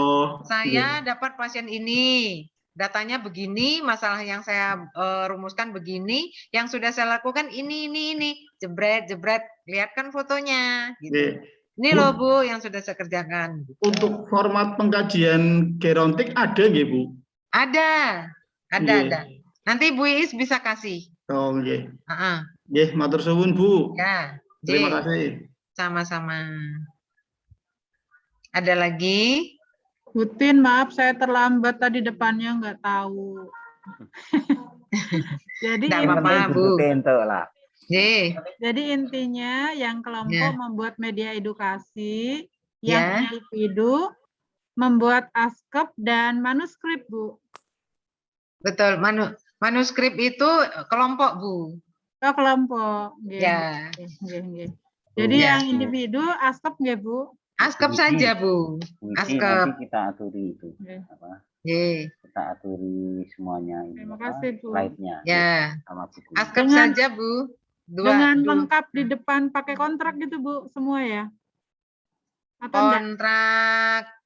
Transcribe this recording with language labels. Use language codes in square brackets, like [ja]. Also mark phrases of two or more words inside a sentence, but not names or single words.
[id] Saya dapat pasien ini, datanya begini, masalah yang saya rumuskan begini, yang sudah saya lakukan ini. Jebret, lihat kan fotonya. Gitu. Ini loh, Bu, yang sudah saya kerjakan. Untuk format pengkajian gerontik ada nggih, Bu? Ada. Nanti Bu Iis bisa kasih. [jv] Oh, nggih. Nggih, matur suwun, Bu. [id] Ya, Terima J. kasih. Sama-sama. Ada lagi? Butin, maaf saya terlambat tadi depannya nggak tahu. Jadi Nggak Yang apa-apa, penting Bu. Bu Tento lah. J. Jadi intinya yang kelompok membuat media edukasi, yang individu membuat askep dan manuskrip, Bu. Betul, manuskrip itu kelompok, Bu. Oh, kelompok. Ya. Jadi yang individu askep nggih, Bu? Askep saja, Bu. Nanti Askep. kita aturi itu. Apa? Kita aturi semuanya ini. Terima kasih, Bu. Slide-nya. Ya. Sama buku. Askep saja, Bu. Dengan lengkap di depan pakai kontrak gitu, Bu, semua ya? Atau kontrak.